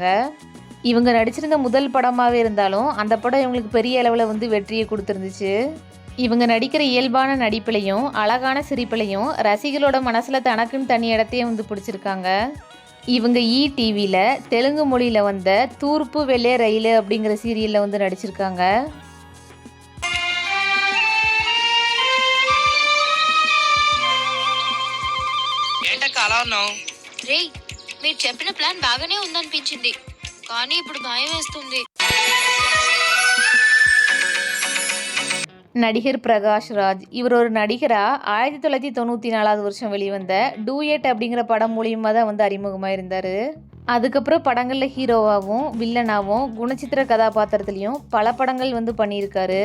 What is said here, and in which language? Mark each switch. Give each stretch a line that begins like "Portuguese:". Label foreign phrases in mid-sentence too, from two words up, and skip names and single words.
Tamil: இவங்க நடிச்சிருந்த முதல் படமாகவே இருந்தாலும் அந்த படம் இவங்களுக்கு பெரிய அளவில் வந்து வெற்றியை கொடுத்துருந்துச்சு. இவங்க நடிக்கிற இயல்பான நடிப்பிலையும் அழகான சிரிப்பிலையும் ரசிகளோட மனசில் தனக்குன்னு தனி இடத்தையும் வந்து பிடிச்சிருக்காங்க. இவங்க டிவியில் தெலுங்கு மொழியில் வந்த தூர்ப்பு வெள்ளை ரயில் அப்படிங்கிற சீரியலில் வந்து நடிச்சிருக்காங்க.
Telugu: రేయ్ మీరు చెప్పిన ప్లాన్ బాగానే ఉందనిపించింది, కానీ ఇప్పుడు భయం వేస్తుంది.
Tamil: நடிகர் பிரகாஷ் ராஜ் இவர் ஒரு நடிகராக 1994 வருஷம் வெளிவந்த டூயட் அப்படிங்கிற படம் மூலியமாக தான் வந்து அறிமுகமாக இருந்தார். அதுக்கப்புறம் படங்களில் ஹீரோவாகவும் வில்லனாகவும் குணச்சித்திர கதாபாத்திரத்துலையும் பல படங்கள் வந்து பண்ணியிருக்காரு.